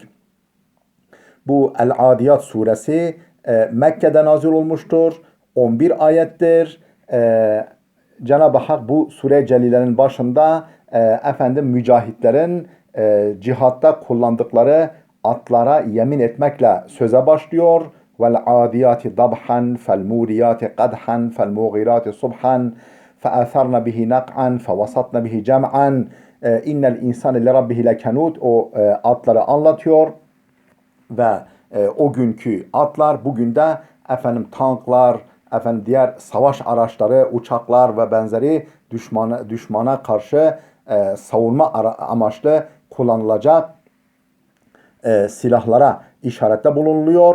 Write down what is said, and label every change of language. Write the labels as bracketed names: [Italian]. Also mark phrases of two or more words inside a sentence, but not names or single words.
[Turkish] Bu El-Adiyat suresi Mekke'de nazil olmuştur. 11 ayettir. Cenab-ı Hak bu sure celilenin başında mücahitlerin cihatta kullandıkları atlara yemin etmekle söze başlıyor. [Arabic] وَالْعَادِيَاتِ ضَبْحًا فَالْمُورِيَاتِ قَدْحًا فَالْمُغِيرَاتِ صُبْحًا فَأَثَرْنَ بِهِ نَقْعًا فَوَسَطْنَ بِهِ جَمْعًا اِنَّ الْاِنْسَانِ لِرَبِّهِ لَكَنُودٍ [Turkish] O atları anlatıyor ve o günkü atlar bugün de tanklar, diğer savaş araçları, uçaklar ve benzeri düşmana karşı savunma amaçlı kullanılacak silahlara işarette bulunuluyor.